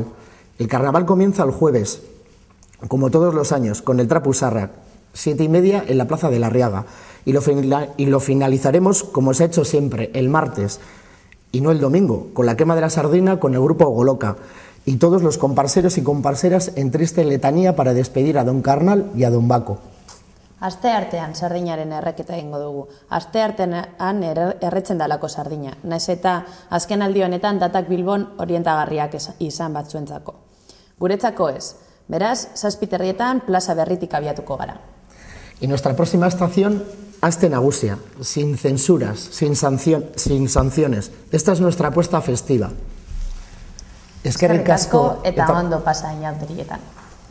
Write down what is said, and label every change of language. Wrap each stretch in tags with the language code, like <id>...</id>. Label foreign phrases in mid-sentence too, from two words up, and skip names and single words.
<es>El carnaval comienza el jueves, como todos los años, con el Trapu Zarrak, 7:30 en la Plaza de la Arriaga, y lo finalizaremos, como se ha hecho siempre, el martes, y no el domingo, con la quema de la sardina con el grupo Goloka y todos los comparseros y comparseras en triste letanía para despedir a Don Carnal y a Don Baco.</es> <eu>Asteartean sardinaren erreketa egingo dugu. Asteartean erretzen dalako sardina. Naiz eta azken aldi honetan datak Bilbon orientagarriak izan batzuentzako. Guretzako ez. Beraz, 7:30 plaza berritik abiatuko gara.</eu> <es>Y nuestra próxima estación, Aste Nagusia, sin censuras, sin sanciones. Esta es nuestra apuesta festiva.</es> <eu>Eskerrik asko eta ondo pasa inauterietan.</eu>